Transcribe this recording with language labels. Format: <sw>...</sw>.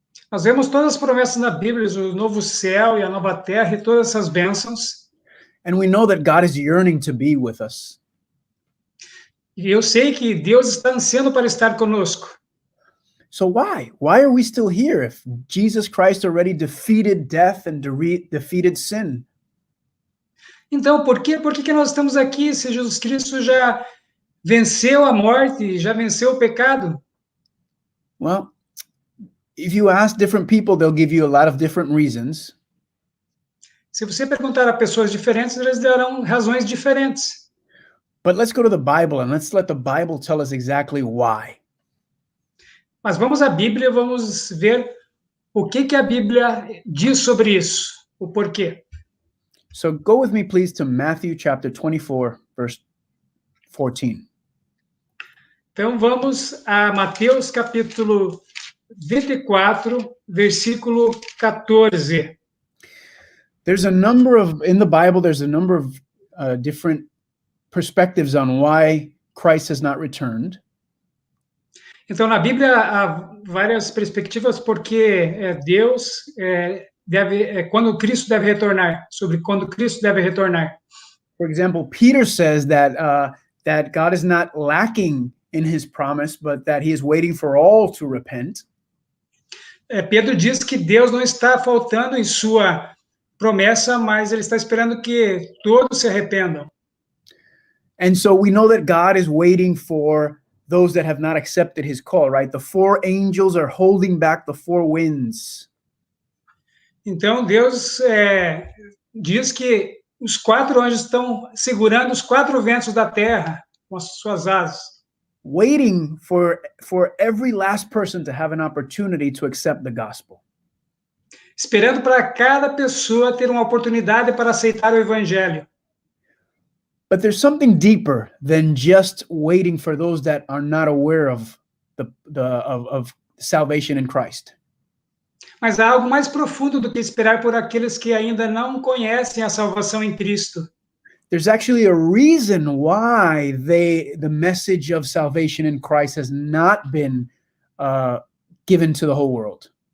<pt>Nós vemos todas as promessas na Bíblia, o novo céu e a nova terra e todas essas bênçãos.</pt> <en>And we know that God is yearning to be with us.</en> <pt>E eu sei que Deus está ansiando para estar conosco.</pt> <en>So why? Why are we still here if Jesus Christ already defeated death and defeated sin?</en> <pt>Então, por que nós estamos aqui se Jesus Cristo já venceu a morte, já venceu o pecado?</pt> <en>Well, if you ask different people, they'll give you a lot of different reasons.</en> <pt>Se você perguntar a pessoas diferentes, eles darão razões diferentes.</pt> <en>But let's go to the Bible and let's let the Bible tell us exactly why.</en> <pt>Mas vamos à Bíblia e vamos ver o que a Bíblia diz sobre isso, o porquê.</pt> <en>So go with me, please, to Matthew chapter 24, verse 14.</en> <pt>Então vamos a Mateus capítulo 24, versículo 14.</pt> <en>There's a number of, in the Bible, there's a number of different perspectives on why Christ has not returned.</en> <pt>Então, na Bíblia, há várias perspectivas porque Deus quando Cristo deve retornar, sobre quando Cristo deve retornar.</pt> <en>For example, Peter says that God is not lacking in his promise, but that he is waiting for all to repent.</en> <pt>Pedro diz que Deus não está faltando em sua promessa, mas ele está esperando que todos se arrependam.</pt> <en>And so we know that God is waiting for those that have not accepted his call, right? The four angels are holding back the four winds.</en> <pt>Então, Deus diz que os 4 anjos estão segurando os 4 ventos da terra com as suas asas.</pt> <en>Waiting for every last person to have an opportunity to accept the gospel.</en> <pt>Esperando para cada pessoa ter uma oportunidade para aceitar o evangelho.</pt> <en>But there's something deeper than just waiting for those that are not aware of of salvation in Christ.</en> <pt>Mas há algo mais profundo do que esperar por aqueles que ainda não conhecem a salvação em Cristo.</pt> <en>There's actually a reason why the message of salvation in Christ has not been given to the whole world.</en>